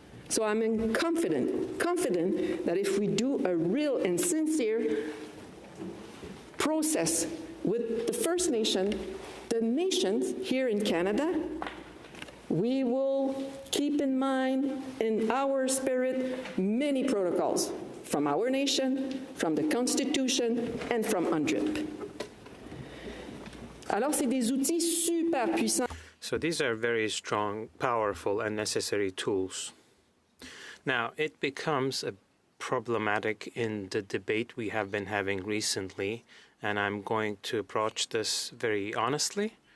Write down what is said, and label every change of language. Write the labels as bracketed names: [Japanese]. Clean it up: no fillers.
[English] So I'm confident that if we do a real and sincere process with the First Nation, the nations here in Canada, we will keep in mind in our spirit many protocols from our nation, from the Constitution, and from UNDRIP. [French] Alors, c'est des outils super puissants. [English] So these are very strong, powerful, and necessary tools. Now, it becomes problematic in the debate we have been having recently, and I'm going to approach this very honestly.